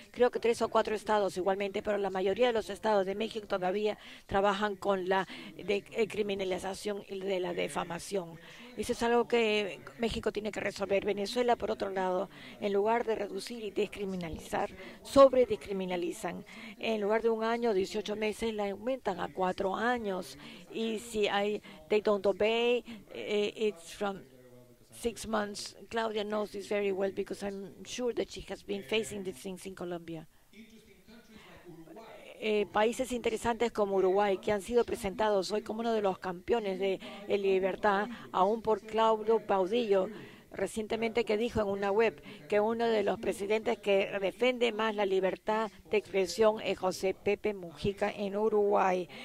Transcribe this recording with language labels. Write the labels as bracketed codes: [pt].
[es] Creo que 3 o 4 estados igualmente, pero la mayoría de los estados de México todavía trabajan con la criminalización de la defamación. Eso es algo que México tiene que resolver. Venezuela, por otro lado, en lugar de reducir y descriminalizar, sobredescriminalizan. En lugar de 1 año, 18 meses, la aumentan a 4 años. Y si [en] they don't obey, it's from 6 months. Claudia knows this very well because I'm sure that she has been facing these things in Colombia. [es] Países interesantes como Uruguay, que han sido presentados hoy como uno de los campeones de libertad, aún por Claudio Baudillo, recientemente, que dijo en una web que uno de los presidentes que defiende más la libertad de expresión es José Pepe Mujica en Uruguay.